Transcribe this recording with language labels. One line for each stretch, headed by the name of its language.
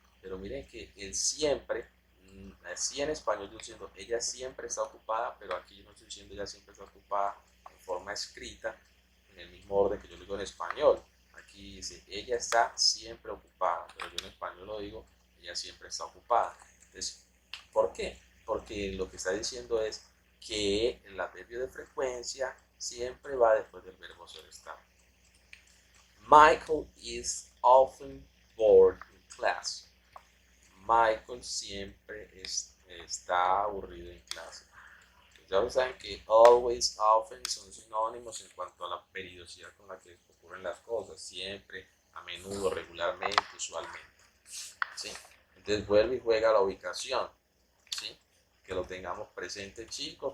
Spanish: Pero miren que el siempre, así en español yo estoy diciendo, ella siempre está ocupada, pero aquí yo no estoy diciendo ella siempre está ocupada en forma escrita, en el mismo orden que yo lo digo en español. Aquí dice, ella está siempre ocupada, pero yo en español lo digo, ella siempre está ocupada. Entonces, ¿por qué? Porque lo que está diciendo es que el adverbio de frecuencia siempre va después del verbo ser, estar.
English: Michael is often bored in class.
Spanish: Michael siempre está aburrido en clase. Ya saben que always, often son sinónimos en cuanto a la periodicidad con la que ocurren las cosas. Siempre, a menudo, regularmente, usualmente. ¿Sí? Entonces vuelve y juega la ubicación. ¿Sí? Que lo tengamos presente, chicos.